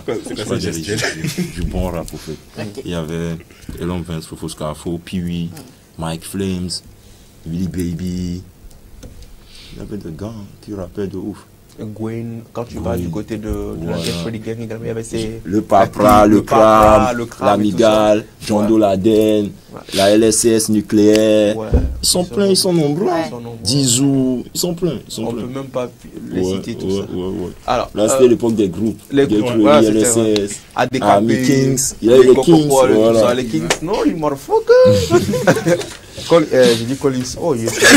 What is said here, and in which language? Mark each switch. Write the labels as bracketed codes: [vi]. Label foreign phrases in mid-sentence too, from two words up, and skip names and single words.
[fr] Je parle du bon rap, en fait. Il y avait Elon Vince, Fofo Scafo, Piwi, Mike Flames, Willy Baby. Il y avait des gars qui rappaient de ouf. Gwen, quand tu vas du côté de la Get Gang, il y avait ces... Le Papra, le Cram, la Migale, John Doladen, la LSS nucléaire. Ils sont pleins, ils sont nombreux. Dizou, ils sont pleins. On ne peut même pas les citer tout ça. Alors, là, c'était l'époque des groupes. Les groupes, LSS, Army Kings. Il y a les Kings. Les Kings, non, ils motherfucker. J'ai dit Collins. [en] Oh, yes.